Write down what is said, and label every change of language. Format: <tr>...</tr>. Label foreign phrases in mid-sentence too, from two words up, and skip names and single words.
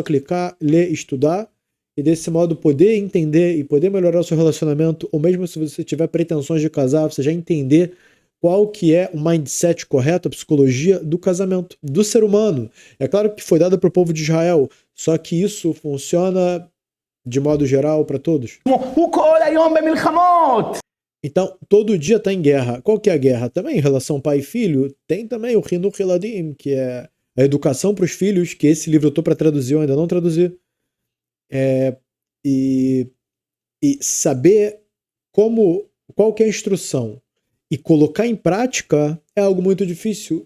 <pt>É só clicar, ler, estudar e desse modo poder entender e poder melhorar o seu relacionamento, ou mesmo se você tiver pretensões de casar, você já entender qual que é o mindset correto, a psicologia do casamento, do ser humano. É claro que foi dado para o povo de Israel, só que isso funciona de modo geral para todos.</pt> <he>הוא כל היום במלחמות.</he> <pt>Então, todo dia está em guerra. Qual que é a guerra? Também em relação pai e filho, tem também o</pt> <he>חינוך ילדים,</he> <pt>que é a educação para os filhos, que esse livro eu estou para traduzir, eu ainda não traduzi. E saber qual que é a instrução e colocar em prática é algo muito difícil.</pt>